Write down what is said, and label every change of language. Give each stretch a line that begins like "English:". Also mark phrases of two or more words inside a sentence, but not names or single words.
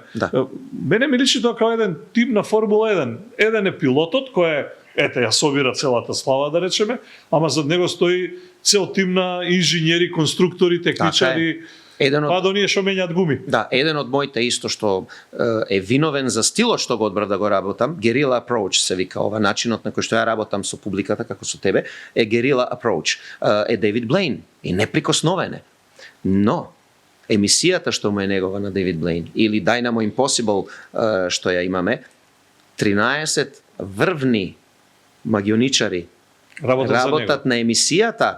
Macedonian: Мене ми личи тоа како еден тим на Формула 1. Еден е пилотот кој е ја собира целата слава, да речеме, ама зад него стои цел тим на инженери, конструктори, техничари, па до ние што менјат гуми. Да, еден од моите исто што е виновен за стилот што го одбрав да го работам,
English: guerrilla approach
Macedonian: се вика ова, начинот на кој што ја работам со публиката, како со тебе, е
English: guerrilla approach.
Macedonian: Е Дейвид Блейн и неприкосновене. Но, емисијата што му е негова на Дейвид Блейн, или Dynamo Impossible што ја имаме, 13 врвни магионичари работат на емисијата.